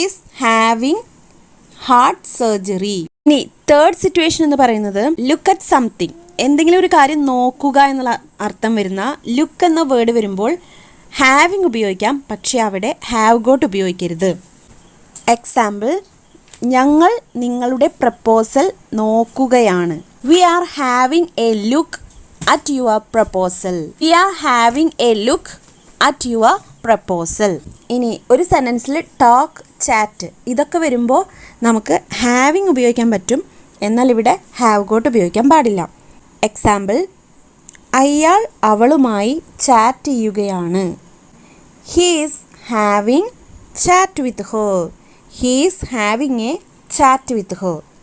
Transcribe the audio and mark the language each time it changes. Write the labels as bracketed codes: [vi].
[en] Is having heart surgery. [ml] ഇനി third situation എന്ന് പറയുന്നത് [en] Look at something. [ml] എന്തെങ്കിലും ഒരു കാര്യം നോക്കുക എന്നുള്ള അർത്ഥം വരുന്ന ലുക്ക് എന്ന വേർഡ് വരുമ്പോൾ ഹാവിങ് ഉപയോഗിക്കാം, പക്ഷേ അവിടെ ഹാവ് ഗോട്ട് ഉപയോഗിക്കരുത്. എക്സാമ്പിൾ, ഞങ്ങൾ നിങ്ങളുടെ പ്രപ്പോസൽ നോക്കുകയാണ്. [en] We are having a look at your proposal. We are having a look at your proposal. [ml] ഇനി ഒരു സെൻറ്റൻസിൽ ടോക്ക്, ചാറ്റ് ഇതൊക്കെ വരുമ്പോൾ നമുക്ക് ഹാവിങ് ഉപയോഗിക്കാൻ പറ്റും, എന്നാൽ ഇവിടെ ഹാവ് ഗോട്ട് ഉപയോഗിക്കാൻ പാടില്ല. എക്സാമ്പിൾ, അയാൾ അവളുമായി ചാറ്റ് ചെയ്യുകയാണ്. [en] He is having chat with her. He is having a chat with her.